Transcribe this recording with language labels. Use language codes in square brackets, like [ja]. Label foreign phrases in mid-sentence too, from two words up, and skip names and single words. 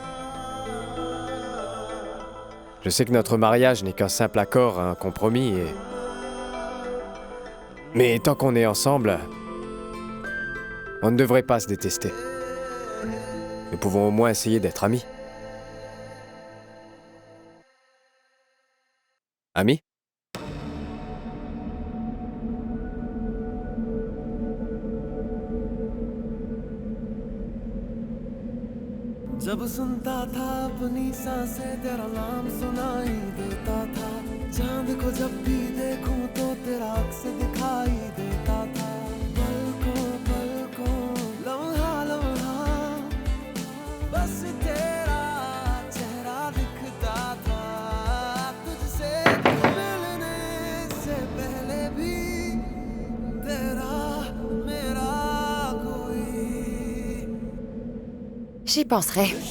[fr] Je sais que notre mariage n'est qu'un simple accord, un compromis et... Mais tant qu'on est ensemble, on ne devrait pas se détester. Nous pouvons au moins essayer d'être amis. Amis? [hi] जब सुनता था अपनी सांसें तेरा नाम सुनाई देता था चांद को जब भी देखूं तो तेरा अक्स दिखाई देता था पलकों पलकों लम्हा लम्हा बस तेरा चेहरा दिखता था तुझसे मिलने से पहले भी तेरा मेरा कोई [fr] J'y penserai.